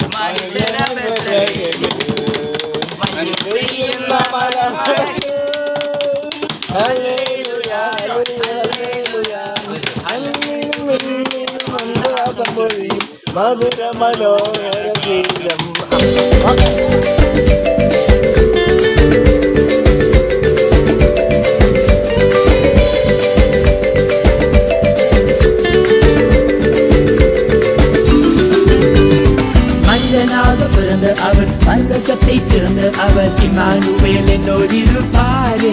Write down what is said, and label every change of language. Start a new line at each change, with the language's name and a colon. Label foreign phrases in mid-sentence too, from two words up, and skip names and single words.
Malayalam: മനുഷ്യന പെയ്യുന്ന മലമഴയ്ക്ക് ഹല്ലേലൂയ, ഹല്ലേലൂയ. മധുര മനോഹര ഗീതം.
Tamil: மனிதனாக பிறந்த அவர் பரலோகத்தை திறந்த அவர் இம்மானுவேல் என்னோடிருப்பாரே.